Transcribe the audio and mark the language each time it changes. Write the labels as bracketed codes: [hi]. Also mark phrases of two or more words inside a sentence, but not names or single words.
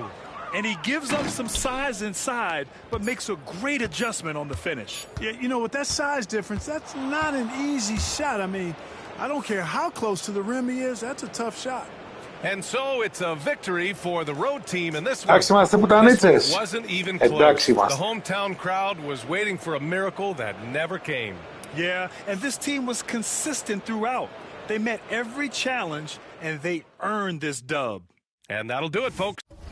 [en] And he gives up some size inside, but makes a great adjustment on the finish. Yeah, you know, with that size difference, that's not an easy shot. I mean, I don't care how close to the rim he is. That's a tough shot. And so it's a victory for the road team in this one. [el] Εντάξει είμαστε πουτανίτσες. [en] Wasn't even close. [el] Εντάξει [en] The [el] είμαστε. [en] hometown crowd was waiting for a miracle that never came. Yeah, and this team was consistent throughout. They met every challenge, and they earned this dub. And that'll do it, folks.